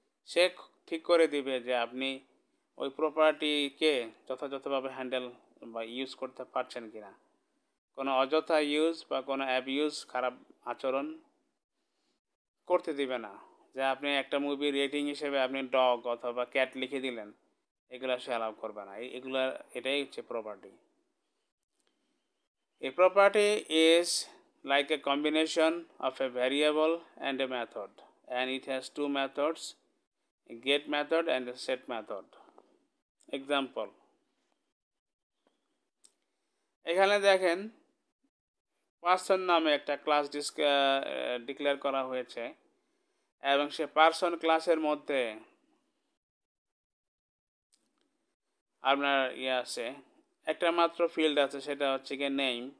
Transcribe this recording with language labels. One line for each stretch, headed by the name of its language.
Bangla: সে ঠিক করে দিবে যে আপনি ওই প্রপার্টিকে যথাযথভাবে হ্যান্ডেল বা ইউজ করতে পারছেন কিনা। কোনো অযথা ইউজ বা কোনো অ্যাবিউজ, খারাপ আচরণ করতে দিবে না। যে আপনি একটা মুভির রেটিং হিসেবে আপনি ডগ অথবা ক্যাট লিখে দিলেন, এগুলো সে অ্যালাউ করবে না। এটাই হচ্ছে property.
English: A property is like a combination of a variable and a method, and it has two methods, a get method and a set method.
Bangla: Example, এখানে দেখেন পার্সন নামে একটা ক্লাস ডিক্লেয়ার করা হয়েছে এবং সে পার্সন ক্লাসের মধ্যে আপনার আছে একটা মাত্র ফিল্ড আছে, সেটা হচ্ছে গিয়ে নেম।